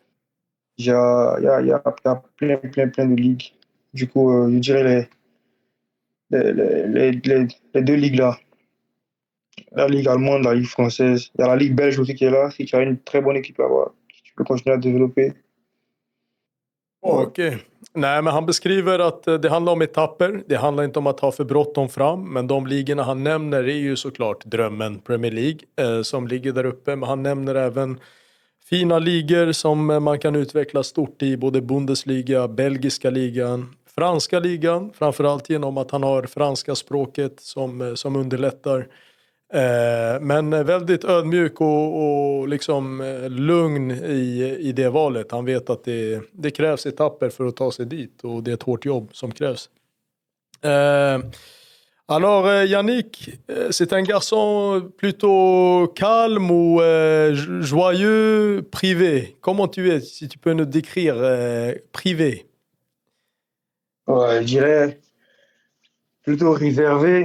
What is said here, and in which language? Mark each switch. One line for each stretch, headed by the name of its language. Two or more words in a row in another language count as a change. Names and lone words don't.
French: Il y a plein de ligues. Du coup, je dirais les deux ligues là. La ligue allemande, la ligue française. Il y a la ligue belge aussi qui est là. Si tu as une très bonne équipe là-bas, si tu peux continuer à développer.
Swedish: Okej. Nej, men han beskriver att det handlar om etapper. Det handlar inte om att ha för bråttom fram. Men de ligorna han nämner är ju såklart drömmen Premier League som ligger där uppe. Men han nämner även fina ligor som man kan utveckla stort i. Både Bundesliga, belgiska ligan, franska ligan. Framförallt genom att han har franska språket som underlättar. Men väldigt ödmjuk och liksom lugn i det valet. Han vet att det krävs etapper för att ta sig dit och det är ett hårt jobb som krävs.
French: Alors Yannick, c'est un garçon plutôt calme ou joyeux, privé. Comment tu es, si tu peux nous décrire privé? Ouais, je dirais plutôt réservé.